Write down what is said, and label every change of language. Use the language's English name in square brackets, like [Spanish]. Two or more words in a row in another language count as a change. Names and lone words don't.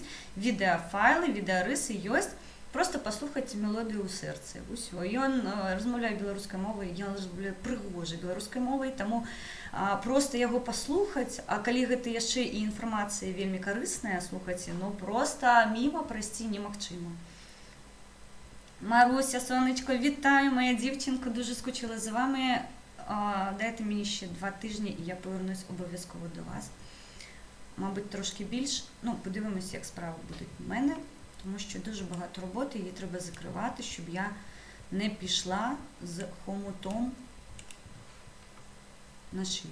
[Belarusian] Відэафайлы, відэарысы ёсць. Просто паслухайце мелодыю ў сэрцы. Усё. Ён размаўляе беларускай мовай, ён размаўляе прыгожай беларускай мовай, таму проста яго паслухаць, а калі гэта яшчэ і інфармацыя вельмі карысная, слухайце, проста міма прайсці немагчыма. [Ukrainian] Маруся, сонечко, вітаю, моя дівчинка, дуже скучила за вами. Дайте мені ще 2 тижні, і я повернусь обов'язково до вас. Мабуть, трошки більш. Подивимось, як справи будуть у мене, тому що дуже багато роботи, її треба закривати, щоб я не пішла з хомутом на шиї.